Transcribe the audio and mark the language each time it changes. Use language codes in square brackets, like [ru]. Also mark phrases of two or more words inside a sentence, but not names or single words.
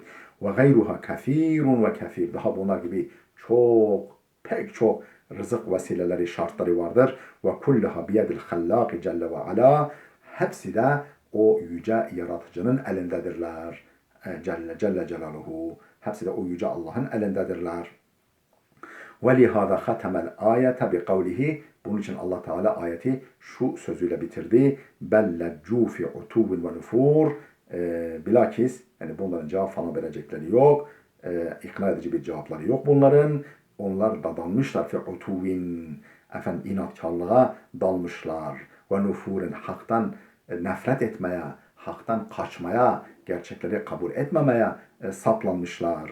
[ar] وغيرها كافرون وكافر. [tr] Daha bunlar gibi pek çok rızık vesileleri, şartları vardır. [ar] وكلها بيد الخالق جل وعلا. [tr] Hepsi de o yüce yaratıcının elindedirler. [ar] جل جلاله. [tr] Hepsi de o yüce Allah'ın elindedirler. [ar] وَلِهَذَا خَتَمَ الْآيَةَ بِقَوْلِهِ. [tr] Bunun için Allah Teala ayeti şu sözüyle bitirdi. [ar] بَلَّجُّوا فِي عُتُوٍ وَنُفُورٍ. [tr] Bilakis yani bunların cevap falan verecekleri yok. İkna edici bir cevapları yok bunların. Onlar da dalmışlar [ar] في عتو. [tr] İnatkarlığa dalmışlar. [ar] ونفور, [tr] haktan nefret etmeye, haktan kaçmaya, gerçekleri kabul etmemeye saplanmışlar.